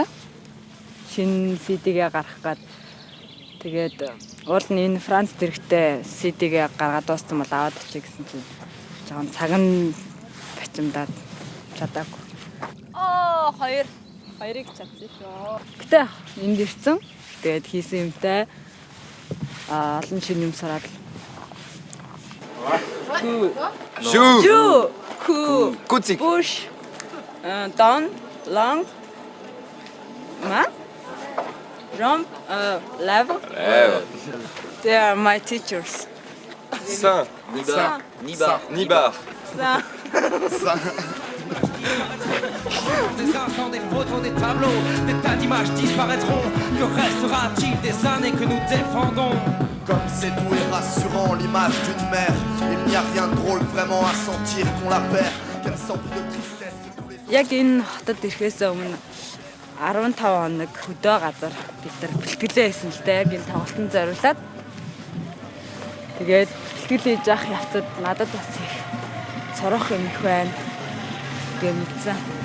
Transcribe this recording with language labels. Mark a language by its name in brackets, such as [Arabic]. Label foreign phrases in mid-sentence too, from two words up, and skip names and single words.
[Mongolian] Шинэ CD-гээ гаргах гээд тэгээд уул нь энэ Францд ирэхдээ CD-гээ гаргаад дууссан бол аваад очие гэсэн чинь жоохон цаг нь бачимдаад чадаагүй. Хоёрыг чадсан шүү. Гэтэ энд ирсэн. Тэгээд хийсэн юмтай олон шинэ юм сураад. Шүү. [English] Kuzik. Push. Down. Long. Jump. Level. They are my teachers. Nibar. [French] Des instants, des photos, des tableaux, des tas d'images disparaîtront. Que restera-t-il des années que nous défendons? Comme c'est doux et rassurant l'image d'une mère. Il n'y a rien de drôle vraiment à sentir qu'on la perd. Qu'elle s'emplit de tristesse que tous les... [Mongolian] Яг энэ хотод ирэхээс өмнө 15 хоног хөдөө газар бид нар бэлтгэлээ хийсэн л дээ. Яг энэ тоглолтод зориулаад. Тэгээд бэлтгэл хийж явах явцад надад бас их сорох юм их байна. Гэж мэдсэн.